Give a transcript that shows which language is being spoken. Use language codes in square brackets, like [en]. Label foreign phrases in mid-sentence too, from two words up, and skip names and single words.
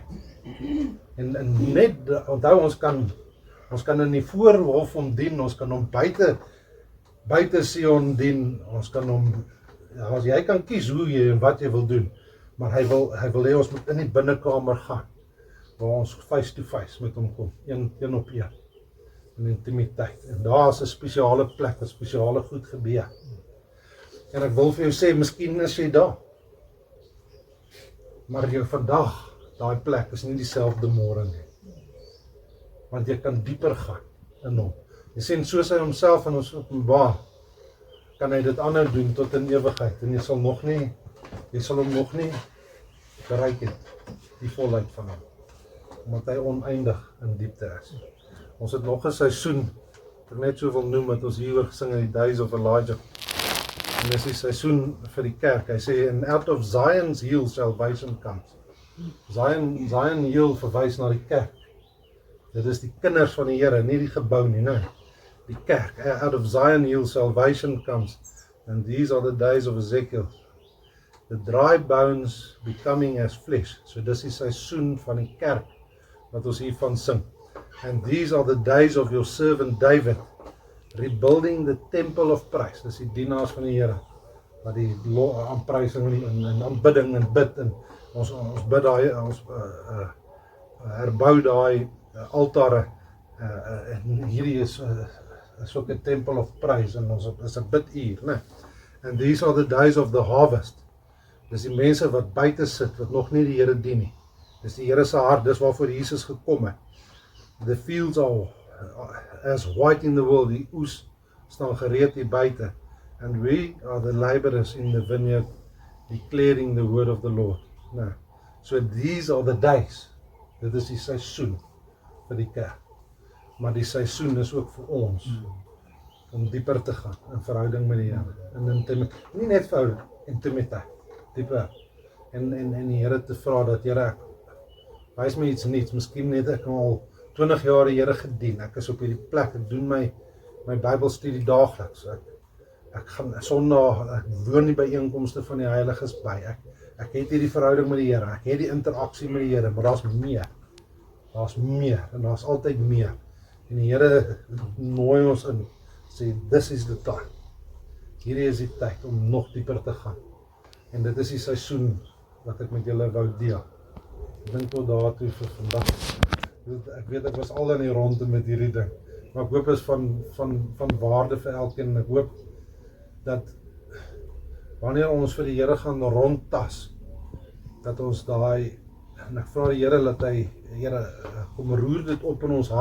[af] En net onthou ons kan in die voorhof hom dien, ons kan hom buite Sion dien, ons kan hom as jy kan kies hoe jy en wat jy wil doen, maar hy wil hê ons moet in die binnekamer gaan waar ons [en] face to face [af] met hom kom, een op een in intimiteit. En daar is 'n spesiale plek, 'n spesiale goed gebeur. En ek wil vir jou sê, miskien is jy daar. Maar jou vandag, daai plek is nie dieselfde môre nie. Want jy kan dieper gaan in hom. Jy sien, soos hy homself aan ons openbaar, kan hy dit aanhou doen tot in ewigheid. En jy sal hom nog nie bereik het, die volheid van hom. Omdat hy oneindig in diepte is. Ons het nog 'n seisoen, ek net so wil noem, wat ons hieroor gesing in die Days of Elijah. En dis die seisoen vir die kerk. Hy sê, [en] and out of Zion's hill salvation comes. Zion hill [af] verwys na die kerk. Dit is die kinders van die Here, nie die gebou nie, nee. Die kerk. [en] Out of Zion hill salvation comes. And these are the days of Ezekiel. The dry bones becoming as flesh. [af] So dis die seisoen van die kerk wat ons hiervan sing. [en] And these are the days of your servant David, rebuilding the temple of praise. [af] Dis die dienaars van die Here, wat die aanprysing en aanbidding en bid, en ons bid daai, ons herbou daai altare, en hierdie is ook 'n [en] temple of praise, [af] en ons is 'n biduur, né? [en] And these are the days of the harvest. [af] Dis die mense wat buite sit, wat nog nie die Here dien nie. Dis die Here se hart, dis waarvoor Jesus gekom het. [en] The fields are as white in the world, [af] die oes staan gereed hier buite. [en] And we are the laborers in the vineyard, declaring the word of the Lord. Nou, so these are the days. [af] Dit is die seisoen vir die kerk. Maar die seisoen is ook vir ons, om dieper te gaan, in verhouding met die Here. In intimiteit, nie net verhouding, intimiteit, dieper. En die Here te vra dat, Here, wys my iets niets, miskien net ek al 20 jaar die Here gedien, ek is op hierdie plek, ek doen my Bybelstudie daagliks, ek gaan Sondag, ek woon die byeenkomste van die heiliges by, ek het hierdie verhouding met die Here, ek het die interaksie met die Here, maar daar's meer, en daar's altyd meer, en die Here nooi ons in, sê, [en] this is the time, [af] hierdie is die tyd om nog dieper te gaan, en dit is die seisoen wat ek met julle wou deel. Ek dink tot daartoe vir vandag. Ek weet ek was al in die ronde met hierdie ding, maar ek hoop is van waarde vir elkeen, en ek hoop dat wanneer ons vir die Here gaan rondtas, dat ons daai, en ek vra die Here dat hy, Here, kom roer dit op in ons